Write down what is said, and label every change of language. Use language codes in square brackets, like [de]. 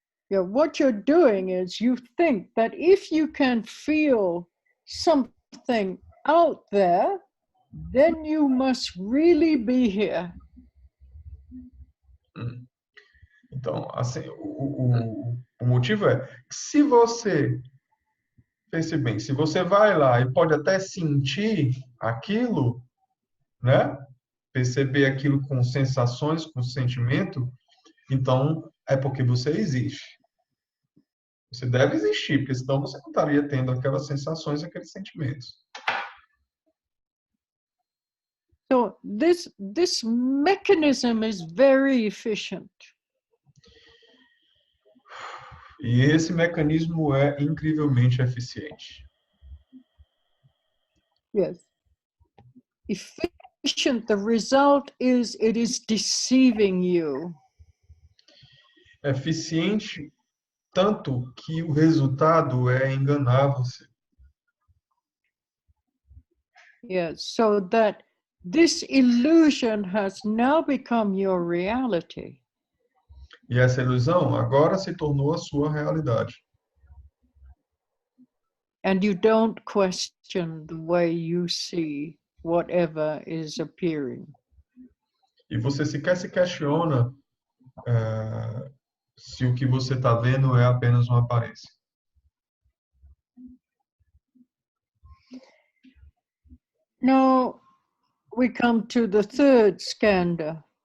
[en] What you're doing is you think that if you can feel something out there, then you must really be here. [pt] Então, assim, o motivo é que se você, pense bem, se você vai lá e pode até sentir aquilo, né? Perceber aquilo com sensações, com sentimento, então é porque você existe. Você deve existir, porque senão você não estaria tendo aquelas sensações, aqueles sentimentos. [en] So this mechanism is very efficient. [pt] E esse mecanismo é incrivelmente eficiente. [en] Yes. Efficient, the result is it is deceiving you. [pt] Eficiente tanto que o resultado é enganar você. [en] Yes, so that this illusion has now become your reality. [pt] E essa ilusão agora se tornou a sua realidade. [en] And you don't question the way you see whatever is appearing. [pt] E você sequer se questiona se o que você está vendo é apenas uma aparência. [en] Now we come to the third skandha.